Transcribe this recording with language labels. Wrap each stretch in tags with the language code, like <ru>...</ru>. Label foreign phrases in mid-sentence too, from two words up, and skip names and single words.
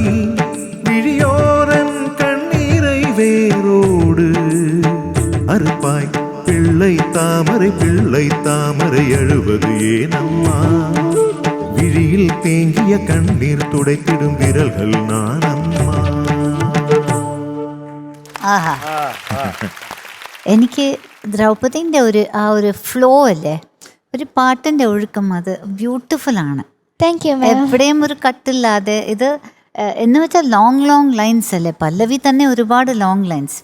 <ta>விழியோரன் கண்ணீரை வேரோடு அறுப்பாய். பிள்ளை தாமரை அழுவது ஏனம்மா, விழியில் தேங்கிய கண்ணீர் துடைத்திடும் விரல்கள் நானம்மா.</ta> <ml>ആഹാ, എനിക്ക് ദ്രൗപദീൻ്റെ ഒരു ഫ്ലോ അല്ലേ, ഒരു പാട്ടിൻ്റെ ഒഴുക്കം, അത് ബ്യൂട്ടിഫുൾ ആണ്.</ml> <en>thank you ma'am.</en> <ml>എവിടെയും ഒരു കട്ടില്ലാതെ. ഇത് എന്ന് വെച്ചാൽ</ml> <en>long lines</en> <ml>അല്ലേ, പല്ലവി തന്നെ ഒരുപാട്</ml> <en>long lines.</en>